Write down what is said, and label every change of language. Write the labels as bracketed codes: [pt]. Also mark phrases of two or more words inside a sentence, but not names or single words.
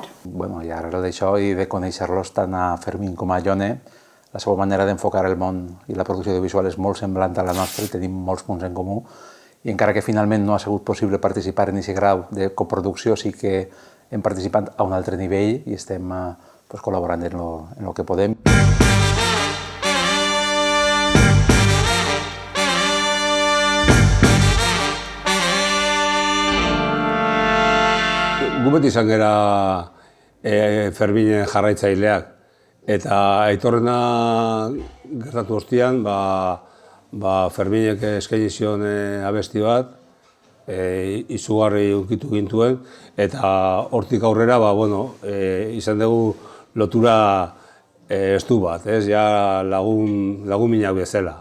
[ca] I arrel d'això i de conèixer-los tant a Fermín com a Ione, la seva manera d'enfocar el món i la producció audiovisual és molt semblant a la nostra i tenim molts punts en comú. I encara que finalment no ha sigut possible participar en aquest grau de coproducció, sí que hem participat a un altre nivell i estem col·laborant en el que podem. [eu] Gu beti izan gara Ferminen jarraitzaileak eta aitorrena gertatu ostean, Ferminek eskaini zion abesti bat, izugarri ukitu gintuen, eta hortik aurrera izan dugu lotura estu bat, lagun minak bezala.